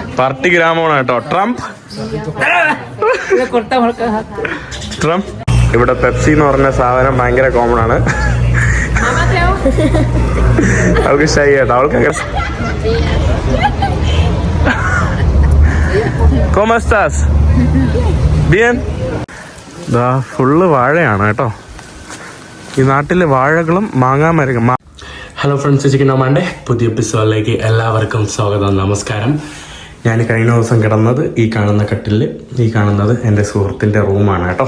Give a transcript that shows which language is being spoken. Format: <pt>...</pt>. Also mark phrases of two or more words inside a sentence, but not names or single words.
<ml>പാർട്ടി ഗ്രാമമാണ് കേട്ടോ. ട്രംപ് ട്രംപ്. ഇവിടെ പെപ്സി എന്ന് പറഞ്ഞ സാധനം ഭയങ്കര കോമൺ ആണ്. അവൾക്ക് ഷൈ കേട്ടോ.</ml> <es>അവൾക്ക് ¿Cómo estás? Bien.</es> <ml>ദാ ഫുള്ള് വാഴയാണ് കേട്ടോ. ഈ നാട്ടിലെ വാഴകളും മാങ്ങാമരങ്ങളും.</ml> <en>hello friends,</en> <ml>ചിക്കനോമാൻ്റെ പുതിയ എപ്പിസോഡിലേക്ക് എല്ലാവർക്കും സ്വാഗതം. നമസ്കാരം. ഞാൻ കഴിഞ്ഞ ദിവസം കിടന്നത് ഈ കാണുന്ന കട്ടിലിൽ. ഈ കാണുന്നത് എൻ്റെ സുഹൃത്തിൻ്റെ റൂമാണ് കേട്ടോ.</ml>